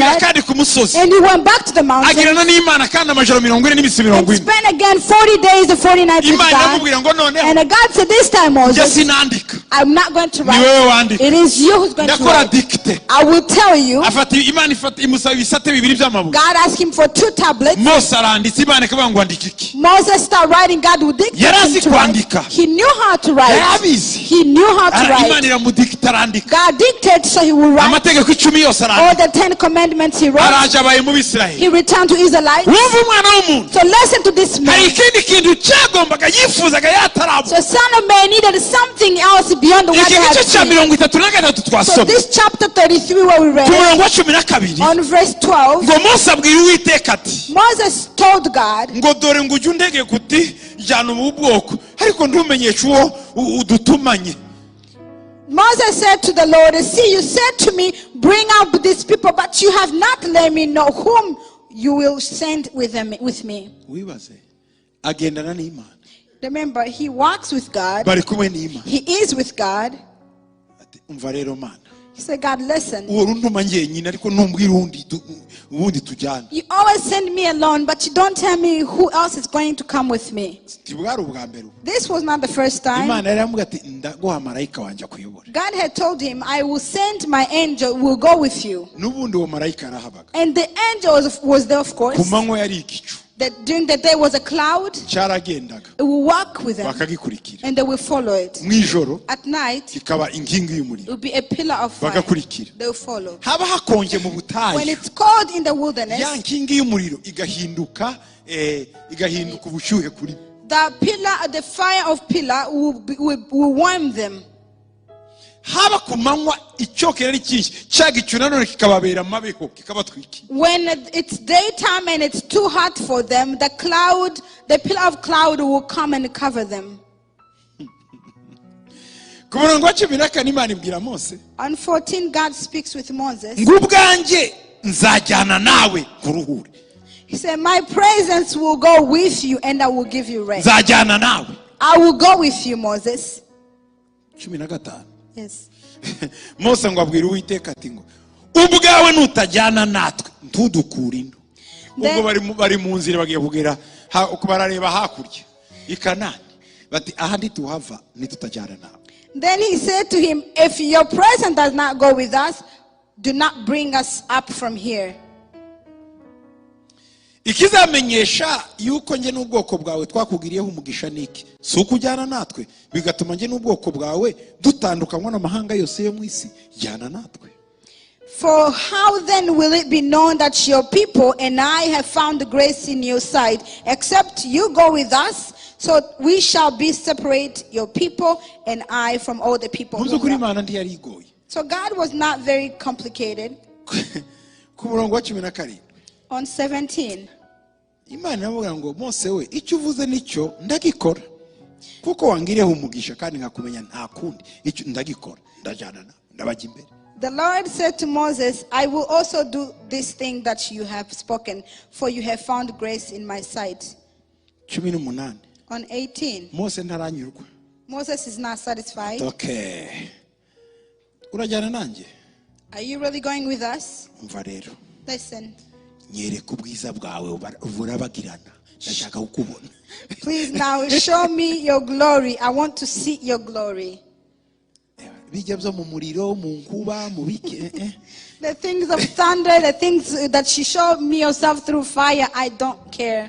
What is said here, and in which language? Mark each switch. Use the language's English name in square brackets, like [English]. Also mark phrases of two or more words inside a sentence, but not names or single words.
[Kinyarwanda] asubira had, kandi ku musozi, [English] and he went back to the mountain [Kinyarwanda] agirana n'Imana kandi amajoro 40 n'iminsi [English] and 40. spent again 40 days and 40 nights with [Kinyarwanda] Imana [English] God. [Kinyarwanda] iramubwira ngo noneho [English] And God said, this time, [Kinyarwanda] njye [English] Moses, [Kinyarwanda] sinandika, [English] I'm not going to [Kinyarwanda] ni [English] write. [Kinyarwanda] wewe wandika. [English] It is you who's going to [Kinyarwanda] Ndakora [English] write. [Kinyarwanda] dicte. [English] I will tell you. [Kinyarwanda] Imana imusaba ibisate bibiri by'amabuye. [English] God asked him for 2 tablets. [Kinyarwanda] Mose aranditse, Imana ikavuga ngo andika iki. [English] Moses started writing. God would dictate [Kinyarwanda] Yari [English] him [Kinyarwanda] azi [English] to write. [Kinyarwanda] kwandika. [English] He knew how to write. [Kinyarwanda] Yari abizi. [English] He knew how to [Kinyarwanda] Imana [English] write. [Kinyarwanda] iramudikita arandika. [English] God dictated so he would write [Kinyarwanda] Amategeko 10 yose [English] all [Kinyarwanda] arandika. [English] the 10 commandments he wrote. [Kinyarwanda] Araje abaye mu Bisirayeli. [English] He returned to Israelites. [Kinyarwanda] Wumva umwana w'umuntu, [English] So listen to this [Kinyarwanda] hari [English] man. [Kinyarwanda] ikindi kintu cyagombaga yifuzaga yatarabona. [English] So son of man needed something else beyond what [Kinyarwanda] Iki [English] he had [Kinyarwanda] gice cya [English] seen. [Kinyarwanda] 33 [English] So [Kinyarwanda] twasomye [English] this chapter 33 where we [Kinyarwanda] ku [English] read [Kinyarwanda] murongo wa 12 [English] on verse 12, [Kinyarwanda] ngo Mose abwira Uwiteka ati, [English] Moses told God, [Kinyarwanda] ngo dore ngo ujye undege kuti jyana ubu bwoko ariko ntumenyeshe uwo udutumanye. [English] Moses said to the Lord, see, you said to me, bring out these people, but you have not let me know whom you will send with me. [Kinyarwanda] Wibaze agendana n'Imana, [English] Remember, he walks with God. [Kinyarwanda] bari kumwe n'Imana. [English] He is with God. [Kinyarwanda] Ati umva rero Mana, [English] He said, God, listen. [Kinyarwanda] uwo runtuma njyenyine ariko ntumbwira ubundi tujyana. [English] You always send me alone, but you don't tell me who else is going to come with me. [Kinyarwanda] Tibwari ubwa mbere. [English] This was not the first time. [Kinyarwanda] Imana yari yamubwira ati ndaguha marayika wanjye akuyobora. [English] God had told him, I will send my angel, will go with you. [Kinyarwanda] N'ubundi uwo marayika arahabaga. [English] And the angel was there, of course. [Kinyarwanda] Ku manywa yari igicu [English] That during the day was a cloud. [Kinyarwanda] cyaragendaga [English] It will walk with them, [Kinyarwanda] bakagikurikira, [English] and they will follow it. [Kinyarwanda] mu ijoro [English] At night, [Kinyarwanda] kikaba inkingi [English] it [Kinyarwanda] y'umuriro [English] will be a pillar of fire. [Kinyarwanda] bagakurikira. [English] They will follow. [Kinyarwanda] Haba hakonje mu [English] When [Kinyarwanda] butayu, [English] it's cold in the wilderness, [Kinyarwanda] ya nkingi y'umuriro igahinduka ubushyuhe kuri bo. [English] the pillar, the fire of pillar will warm them. [Kinyarwanda] Haba ku manywa icyokere ari cyinshi, cya gicu nanone kikababera amabeho kikabatwikira. [English] When it's daytime and it's too hot for them, the pillar of cloud will come and cover them. [Kinyarwanda] Ku murongo wa 14 Imana ibwira Mose [English] On 14, God speaks with Moses. [Kinyarwanda] ngo ubwanjye nzajyana nawe kuruhure. [English] He said, my presence will go with you and I will give you rest. [Kinyarwanda] Nzajyana nawe. [English] I will go with you, Moses. 15 Yes. [Kinyarwanda] Mose ngo abwira Uwiteka ati ngo ubwawe nutajyana natwe ntudukure ino. Ubwo bari mu nzira bagiye kugera barareba hakurya i Kanani, bati aha ntituhava nitutajyana nawe. [English] Then he said to him, if your presence does not go with us, do not bring us up from here. [Kinyarwanda] Ikizamenyesha yuko nje n'ubwoko bwawe twakugiriyeho umugisha niki, si ukujyana natwe bigatuma nje n'ubwoko bwawe dutandukanywa n'amahanga yose yo mu isi. Jyana natwe. [English] For how then will it be known that your people and I have found grace in your sight, except you go with us? So we shall be separate, your people and I, from all the people. So God was not very complicated. [Kinyarwanda] Ku murongo wa 17 [English] On 17, [Kinyarwanda] Imana yavuga ngo Mose we icyo uvuze nicyo ndagikora, kuko wangiriyeho umugisha kandi nkakumenya nta kundi, icyo ndagikora, ndajyana nawe, ndabajya imbere. [English] the Lord said to Moses, I will also do this thing that you have spoken, for you have found grace in my sight. 18 On 18, [Kinyarwanda] Mose ntaranyurwa. [English] Moses is not satisfied. [Kinyarwanda] Okay, urajyana nanjye? [English] Are you really going with us? [Kinyarwanda] Umva rero, [English] Listen. [Kinyarwanda] nyereka ubwiza bwawe burabagirana, ndashaka kukubona. [English] Please now show me your glory. I want to see your glory. [Kinyarwanda] Bijya byo mu muriro, mu nkuba, mu bike. [English] The things of thunder, the things that you showed me yourself through fire, I don't care.